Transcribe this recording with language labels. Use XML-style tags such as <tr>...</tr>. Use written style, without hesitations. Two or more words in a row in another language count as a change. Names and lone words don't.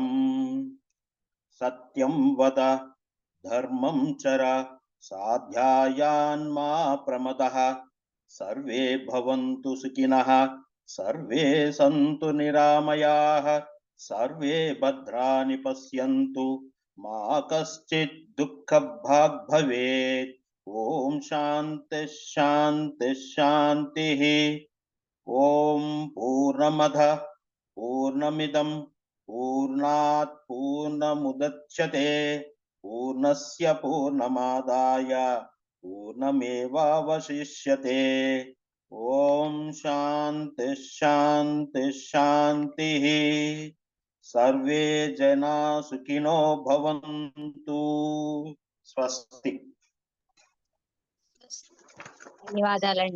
<sa>సత్యం వద ధర్మం చర సాధ్యాయాన్మా ప్రమదః సర్వే భవంతు సుఖినః సర్వే సంతు నిరామయాః సర్వే భద్రాణి పశ్యంతు మా కశ్చిత్ దుఃఖభాగ్ భవేత్. ఓం శాంతి శాంతి శాంతి. ఓం పూర్ణమద పూర్ణమిదం పూర్ణాత్ పూర్ణముదచ్యతే పూర్ణస్య పూర్ణమాదాయ పూర్ణమేవావశిష్యతే. ఓం శాంతి శాంతి శాంతి. సర్వే జనా సుఖినో భవంతు. స్వస్తి.</sa> <te>ధన్యవాదాలండి.</te>